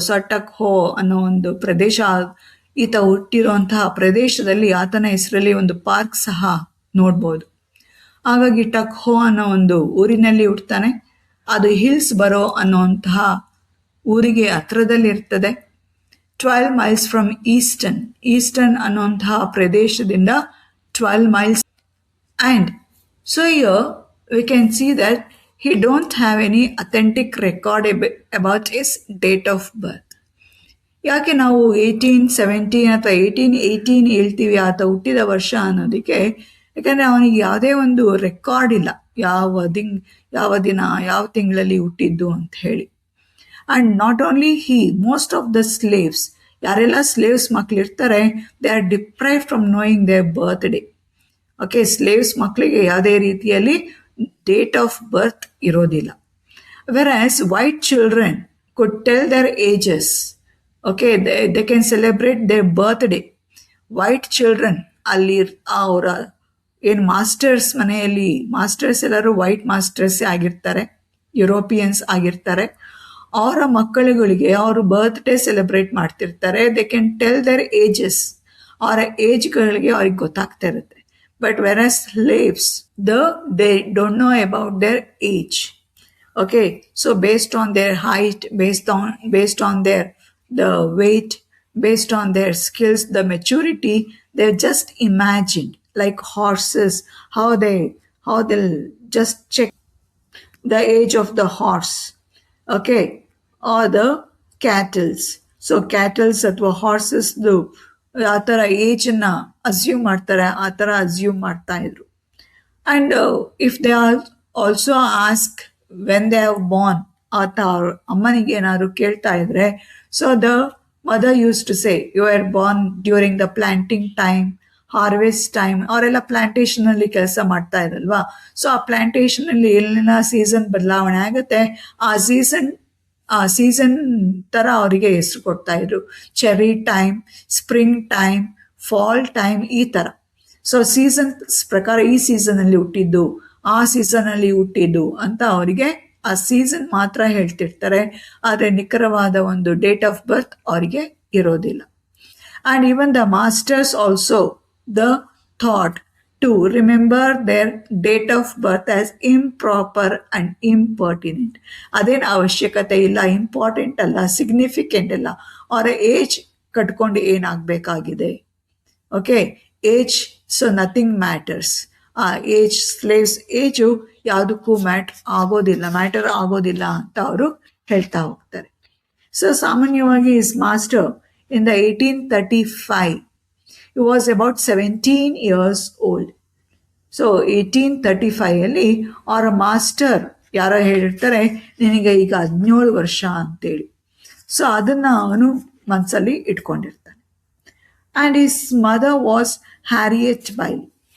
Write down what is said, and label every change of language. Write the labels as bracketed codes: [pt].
[kn] ಟಕ್ ಹೋ ಅನ್ನೋ ಒಂದು ಪ್ರದೇಶ, ಈತ ಹುಟ್ಟಿರುವಂತಹ ಪ್ರದೇಶದಲ್ಲಿ ಆತನ ಹೆಸರಲ್ಲಿ ಒಂದು ಪಾರ್ಕ್ ಸಹ ನೋಡ್ಬೋದು. ಹಾಗಾಗಿ ಟಕ್ ಹೋ ಅನ್ನೋ ಒಂದು ಊರಿನಲ್ಲಿ ಹುಟ್ಟುತ್ತಾನೆ. ಅದು ಹಿಲ್ಸ್ ಬರೋ ಅನ್ನೋಂತಹ ಊರಿಗೆ ಹತ್ರದಲ್ಲಿರ್ತದೆ. [en] 12 miles from Easton. [kn] ಈಸ್ಟರ್ನ್ ಅನ್ನೋಂತಹ ಪ್ರದೇಶದಿಂದ 12 miles. [en] And so here we can see that he don't have any authentic record about his date of birth. [kn] ಯಾಕೆ ನಾವು 1817 ಅಥವಾ 1818 ಹೇಳ್ತೀವಿ ಆತ ಹುಟ್ಟಿದ ವರ್ಷ ಅನ್ನೋದಕ್ಕೆ? ಯಾಕಂದರೆ ಅವನಿಗೆ ಯಾವುದೇ ಒಂದು ರೆಕಾರ್ಡ್ ಇಲ್ಲ, ಯಾವ ದಿನ ಯಾವ ತಿಂಗಳಲ್ಲಿ ಹುಟ್ಟಿದ್ದು ಅಂತ ಹೇಳಿ. [en] and not only most of the slaves, [kn] ಯಾರೆಲ್ಲ slaves ಮಕ್ಕಳಿರ್ತಾರೆ, [en] They are deprived from knowing their birthday. [kn] Okay, slaves ಮಕ್ಕಳಿಗೆ ಯಾವುದೇ ರೀತಿಯಲ್ಲಿ ಡೇಟ್ ಆಫ್ ಬರ್ತ್ ಇರೋದಿಲ್ಲ. [en] whereas white children could tell their ages. Okay, they can celebrate their birthday. [kn] White children ಅಲ್ಲಿ ಅವರ ಏನು masters ಮನೆಯಲ್ಲಿ, masters ಎಲ್ಲರೂ ವೈಟ್ ಮಾಸ್ಟರ್ಸ್ ಆಗಿರ್ತಾರೆ, ಯುರೋಪಿಯನ್ಸ್ ಆಗಿರ್ತಾರೆ. ಅವರ ಮಕ್ಕಳುಗಳಿಗೆ ಅವರು ಬರ್ತ್ಡೇ ಸೆಲೆಬ್ರೇಟ್ ಮಾಡ್ತಿರ್ತಾರೆ. [en] they can tell their ages, [kn] ಅವರ ಏಜ್ಗಳಿಗೆ ಅವ್ರಿಗೆ ಗೊತ್ತಾಗ್ತಾ ಇರುತ್ತೆ. [en] But whereas slaves, they don't know about their age. Okay, so based on their height, based on their the weight, based on their skills, the maturity, they're just imagined, like horses, how they'll just check the age of the horse. Okay, or the cattles. [kn] So cattles ಅಥವಾ horses ಆ ಥರ ಏಜನ್ನ assume ಮಾಡ್ತಾರೆ, ಆ ಥರ assume ಮಾಡ್ತಾ ಇದ್ರು. [en] and if they are also ask when they have born, [kn] ಆತ ಅವ್ರ ಅಮ್ಮನಿಗೆ ಏನಾದ್ರು ಕೇಳ್ತಾ ಇದ್ರೆ, [en] So the mother use to say you are born during the planting time, harvest time. [kn] ಅವರೆಲ್ಲ ಪ್ಲಾಂಟೇಶನ್ ಅಲ್ಲಿ ಕೆಲಸ ಮಾಡ್ತಾ ಇರಲ್ವಾ. ಸೊ ಆ ಪ್ಲಾಂಟೇಶನ್ ಅಲ್ಲಿ ಎಲ್ಲಿನ ಸೀಸನ್ ಬದಲಾವಣೆ ಆಗುತ್ತೆ, ಆ ಸೀಸನ್ ತರ ಅವರಿಗೆ ಹೆಸರು ಕೊಡ್ತಾ ಇದ್ರು. [en] Cherry time, spring time, fall time, ಈ ತರ. [kn] ಸೊ ಸೀಸನ್ಸ್ ಪ್ರಕಾರ ಈ ಸೀಸನ್ ಅಲ್ಲಿ ಹುಟ್ಟಿದ್ದು, ಆ ಸೀಸನ್ ಅಲ್ಲಿ ಹುಟ್ಟಿದ್ದು ಅಂತ ಅವರಿಗೆ ಆ ಸೀಸನ್ ಮಾತ್ರ ಹೇಳ್ತಿರ್ತಾರೆ. ಆದರೆ ನಿಖರವಾದ ಒಂದು ಡೇಟ್ ಆಫ್ ಬರ್ತ್ ಅವರಿಗೆ ಇರೋದಿಲ್ಲ. [en] And even the masters also the thought to remember their date of birth as improper and impertinent. [kn] ಅದೇನು ಅವಶ್ಯಕತೆ ಇಲ್ಲ, ಇಂಪಾರ್ಟೆಂಟ್ ಅಲ್ಲ, ಸಿಗ್ನಿಫಿಕೆಂಟ್ ಅಲ್ಲ. ಅವರ ಏಜ್ ಕಟ್ಕೊಂಡು ಏನಾಗಬೇಕಾಗಿದೆ. Okay, age, [en] So nothing matters. [kn] ಆ ಏಜ್, ಸ್ಲೇವ್ಸ್ ಏಜು ಯಾವುದಕ್ಕೂ ಮ್ಯಾಟರ್ ಆಗೋದಿಲ್ಲ ಅಂತ ಅವರು ಹೇಳ್ತಾ ಹೋಗ್ತಾರೆ. ಸೊ ಸಾಮಾನ್ಯವಾಗಿ [en] Is master in the 1835, he was about 17 years old. [kn] So 1835 ಅಲ್ಲಿ ಅವರ ಮಾಸ್ಟರ್ ಯಾರೋ ಹೇಳಿರ್ತಾರೆ, ನಿನಗೆ ಈಗ 17 ವರ್ಷ ಅಂತೇಳಿ. ಸೊ ಅದನ್ನ ಅವನು ಮನಸ್ಸಲ್ಲಿ ಇಟ್ಕೊಂಡಿರ್ತಾನೆ. [en] And his mother was Harriet Bailey.